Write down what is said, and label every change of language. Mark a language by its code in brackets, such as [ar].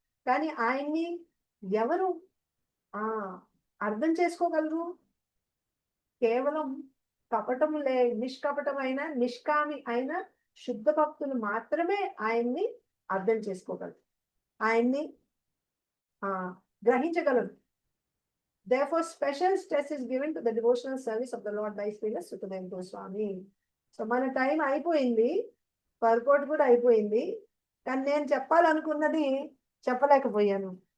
[te] కానీ ఆయన్ని ఎవరు అర్థం చేసుకోగలరు? కేవలం కపటము నిష్కపటమైన, నిష్కామి అయిన శుద్ధ భక్తులు మాత్రమే ఆయన్ని అర్థం చేసుకోగలరు, ఆయన్ని గ్రహించగలరు. [en] Therefore, special stress is given to the devotional service of the Lord by Srila Sukadeva Goswami. [te] So మన టైం అయిపోయింది, వర్కౌట్ కూడా అయిపోయింది. కానీ నేను చెప్పాలనుకున్నది చెప్పలేకపోయాను.